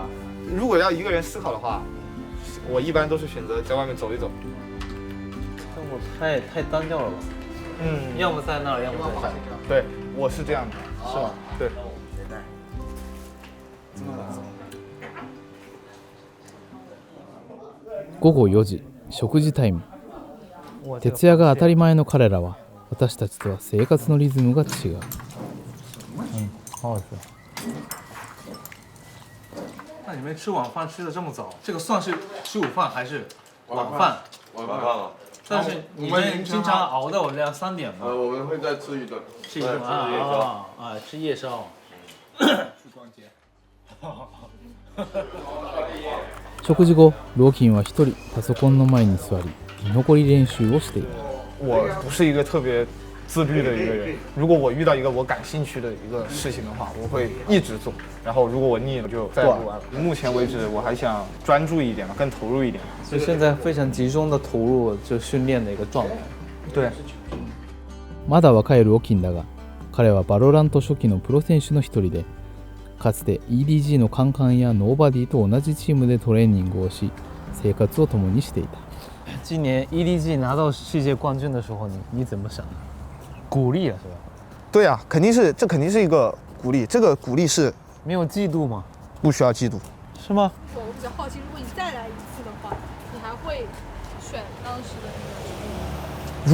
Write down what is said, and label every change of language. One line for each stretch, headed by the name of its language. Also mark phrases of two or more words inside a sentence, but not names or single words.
Chinese: 如果要一个人思考的话，我一般都是选择在外面走一走。生活太单调了吧？要么在那儿，要么在这儿。对，我是这样的，是吗？对。
Japanese: 午後4時、食事タイム。徹夜が当たり前の彼らは、私たちとは生活のリズムが違う。
Chinese: 好好吃。那你们吃晚饭吃的这么早，这个算是吃午饭还是晚饭？晚饭了。但是你们经常熬到2-3点吗？我们会再吃一顿。吃一顿吃夜宵。去逛街。
Japanese: 食事後、ローキンは一人パソコンの前に座り、居残り練習をしている。
Chinese: 我不是一个特别自律的一个人，如果我遇到一个我感兴趣的一个事情的话，我会一直做，然后如果我腻了就再不玩了。目前为止我还想专注一点嘛，更投入一点。所以现在非常集中的投入就训练的一个状态。对。
Japanese: まだ若いローキンだが、彼はバロラント初期のプロ選手の一人で、かつて EDG のカンカンやノーバディと同じチームでトレーニングをし、生活を共にしていた。
Chinese: 今年 EDG 拿到世界冠军的时候，你怎么想？鼓励了是吧？对啊，肯定是一个鼓励，这个鼓励是没有嫉妒吗？不需要嫉妒，是吗？我比较好奇，如果你再来一次的话，你还会选当时的那个？